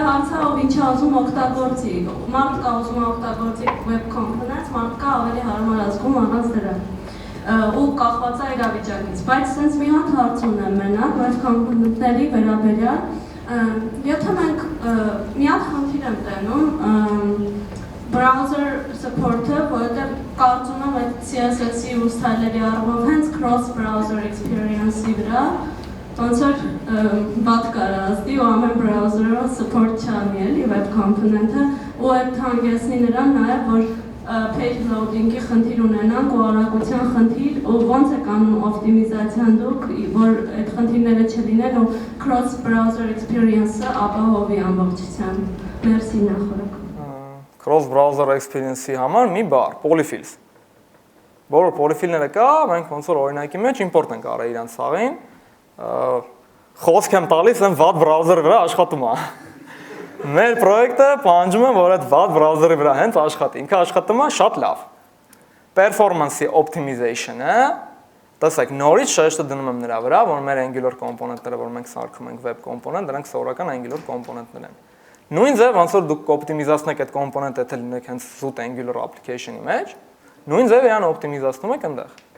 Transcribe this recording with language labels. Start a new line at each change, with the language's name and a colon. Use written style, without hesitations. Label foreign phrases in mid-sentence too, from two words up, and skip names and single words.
Armenian: հարցը ով ինչ ուզում օգտագործի, մարդ կա ուզում օգտագործի
English: web components,
Armenian: մարդ կա ավելի հարմար ազգում առանց դրա։ Ու կախված է իրավիճակից, բայց sense մի հատ հարց ունեմ մենակ web component-ների վերաբերյալ, եթե մենք մի հատ խնդիր եմ տենում
English: browser support-
Armenian: ը, որովհետև կարծում եմ այդ CSS-ի ու style-երի առումով հենց
English: cross-browser experience-
Armenian: ի վրա ոնց որ բադ կարա ազդի ու ամեն browser-ը support չանի էլի web component-ը ու այդ հանգեցնի նրան նաև որ
English: page loading-
Armenian: ի խնդիր ունենանք ու արագության խնդիր ու ոնց եք անում օպտիմիզացիան դուք, որ այդ խնդիրները չլինեն ու
English: cross-browser experience-
Armenian: ը ապահովի ամբողջությամբ։ Մերսի նախորդ։
English: Cross-browser experience-
Armenian: ի համար մի բառ, polyfills։ Բոլոր polyfill-ները կա, մենք ոնց որ օրինակի մեջ import ենք արել իրանց սաղին։ Խոսք եմ տալիս, այն վատ browser-ի վրա աշխատում է։ Մեր պրոյեկտը պահանջում է, որ այդ վատ browser-ի վրա հենց աշխատի։ Ինքը աշխատում է շատ լավ։ Performance-ի optimization-ը, տեսեք, նորից շեշտը դնում եմ նրա վրա, որ մեր Angular component-ները, որ մենք սարքում ենք web component, դրանք սովորական Angular component-ներ են։ Նույն ձև, ոնց որ դուք օպտիմիզացնեք այդ կոմպոնենտը, եթե լինեք հենց զուտ Angular application-ի մեջ, նույն ձև իրան օպտիմիզացնում եք այնտեղ։